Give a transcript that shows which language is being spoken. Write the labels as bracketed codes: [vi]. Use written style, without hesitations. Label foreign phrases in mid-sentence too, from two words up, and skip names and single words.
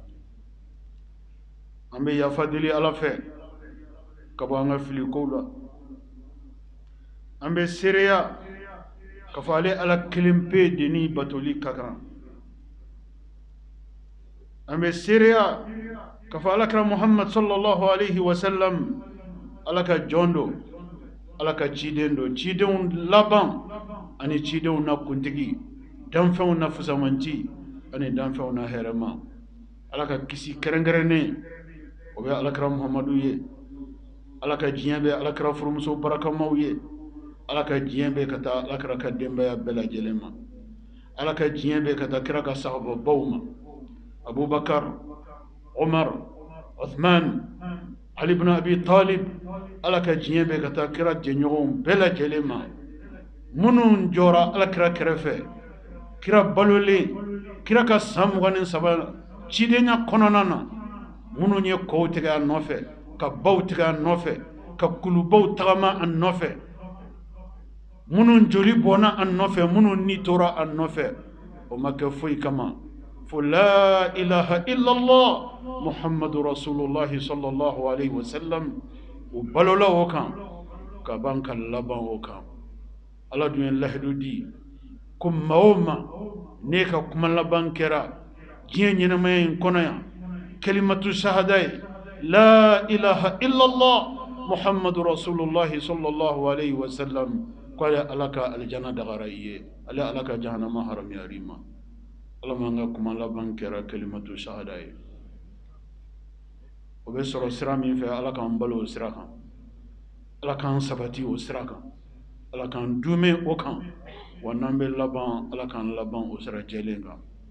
[bm] an bɛ yafa deli ala fɛ ka bɔ an ka fili kow la. an bɛ seereya ka fɔ ale ala kelen pe de ni batoli ka kan. an bɛ seereya ka fɔ alakira muhammad [ar] صلى الله عليه وسلم [bm] ala ka jɔn do, ala ka ciden do, cidenw laban ani cidenw na kuntigi, danfɛnw na fusamanci ani danfɛnw na hɛrɛma. ala ka kisi kɛrɛnkɛrɛnnen o bɛ alakira muhammadu ye. ala ka diɲɛ bɛ alakira furumuso barakamaw ye. ala ka diɲɛ bɛ ka taa alakira ka denbaya bɛɛ lajɛlen ma. ala ka diɲɛ bɛ ka taa kira ka sahababaw ma: abubakar, umar, uthman, ali ibn abi talib. ala ka diɲɛ bɛ ka taa kira jɛɲɔgɔnw bɛɛ lajɛlen ma, minnu jɔra alakira kɛrɛfɛ, kira balolen, kira ka san 23 cidenya kɔnɔna na, minnu ye kɔw tigɛ a nɔfɛ, ka baw tigɛ a nɔfɛ, ka kulubaw tagama a nɔfɛ, minnu joli bɔnna a nɔfɛ, minnu ni tora a nɔfɛ. o ma kɛ foyi kama fo [ar] لا إله إلا الله محمد رسول الله صلى الله عليه وسلم. [bm] o balola o kan ka ban ka laban o kan. ala dun ye lahidu di ko maa o ma ne ka kuma laban kɛra diɲɛ ɲɛnamaya in kɔnɔ yan, [ar] كلمة الشهادة [bm] ye [ar] لا إله إلا الله محمد رسول الله صلى الله عليه وسلم, [bm] ko ale ala ka aljana dagara i ye, ale ala ka jahanama haramuyar'i ma. ala m'an ka kuma laban kɛra [ar] كلمة الشهادة [bm] ye. o bɛ sɔrɔ sira min fɛ, ala k'an balo o sira kan, ala k'an sabati o sira kan, ala k'an dume o kan, wa n'an bɛ laban, ala k'an laban o sira jɛlen kan.